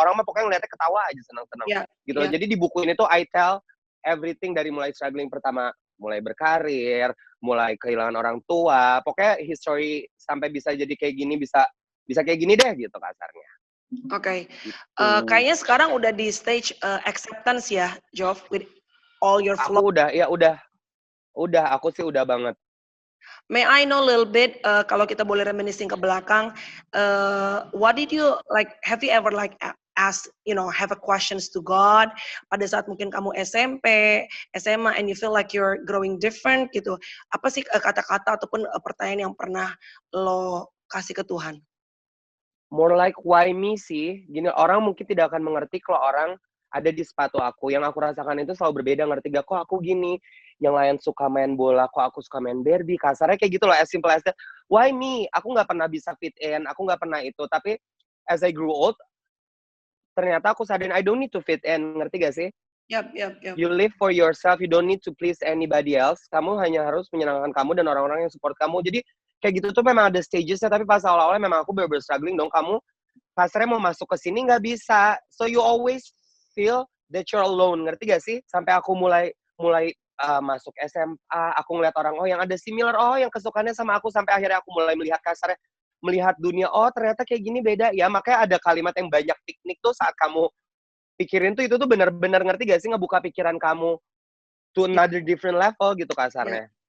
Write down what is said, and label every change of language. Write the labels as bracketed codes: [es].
[id] Orang mah pokoknya ngeliatnya ketawa aja, senang-senang. Gitu. Jadi di buku ini tuh I tell everything dari mulai struggling pertama, mulai berkarir, mulai kehilangan orang tua, pokoknya history sampai bisa jadi kayak gini, bisa kayak gini deh gitu kasarnya. Oke. Kayaknya sekarang udah di stage acceptance ya, Jov, with all your flaws. Aku udah, aku sih udah banget. [en] May I know a little bit, kalau kita boleh reminiscing ke belakang, what did you like? Have you ever like ask, have a questions to God pada saat mungkin kamu SMP, SMA, and you feel like you're growing different gitu? [id] Apa sih kata-kata ataupun pertanyaan yang pernah lo kasih ke Tuhan? [en] More like why me sih. [id] Gini, orang mungkin tidak akan mengerti kalau orang ada di sepatu aku. Yang aku rasakan itu selalu berbeda, ngerti gak? Kok aku gini? Yang lain suka main bola, kok aku suka main Barbie? Kasarnya kayak gitu loh, as simple as that. [en] Why me? [id] Aku nggak pernah bisa fit in, aku nggak pernah itu. [en] Tapi as I grew old, ternyata aku sadarin I don't need to fit in, ngerti gak sih? Yap. You live for yourself, you don't need to please anybody else. [id] Kamu hanya harus menyenangkan kamu dan orang-orang yang support kamu. Jadi kayak gitu tuh memang ada stagesnya, tapi pas awal-awalnya memang aku bener-bener struggling dong. Kamu kasarnya mau masuk ke sini nggak bisa. [en] So you always feel that you're alone, ngerti gak sih? [id] Sampai aku mulai masuk SMA, aku ngeliat orang, oh yang ada similar, oh yang kesukaannya sama aku, sampai akhirnya aku mulai melihat kasarnya, melihat dunia, oh ternyata kayak gini beda. Ya makanya ada kalimat yang banyak piknik tuh saat kamu pikirin tuh, itu tuh benar-benar ngerti gak sih ngebuka pikiran kamu to another different level gitu kasarnya.